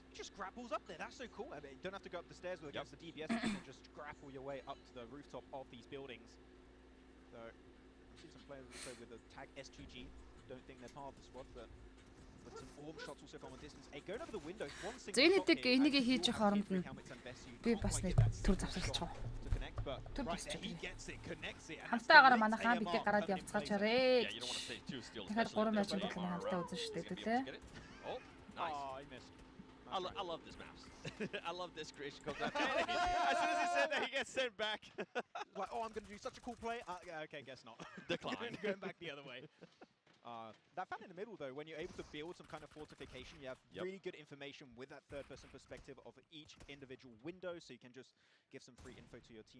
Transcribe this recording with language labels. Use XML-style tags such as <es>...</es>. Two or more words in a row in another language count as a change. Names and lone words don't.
<en>He just grapples up there. That's so cool. I mean, you don't have to go up the stairs against the DBS. You can just grapple your way up to the rooftop of these buildings. So, I've seen some players also with the tag S2G. Don't think they're part of the squad, but some orb shots also from a distance. Hey, going over the windows. One single shot here.</en> <mn>Энийг хийж хооронд нь би бас нэг төр завсарлаж байгаа. Төр босч. Хамтаагаараа манайхаа бидээ гараад явцгаачаарэ. Тэгэхээр 3 матч бодлоо хамтаа үзэн штэ тэ.</mn> <en>Oh, nice. Oh, I missed. I love this maps. I love this creation comes out. As soon as he said that, he gets sent back. Like, oh, I'm going to do such a cool play. Okay, guess not. Decline. Going back the other way. That fan in the middle, though, when you're able to build some kind of fortification, you have really good information with that third-person perspective of each individual window, so you can just give some free info to your team.</en>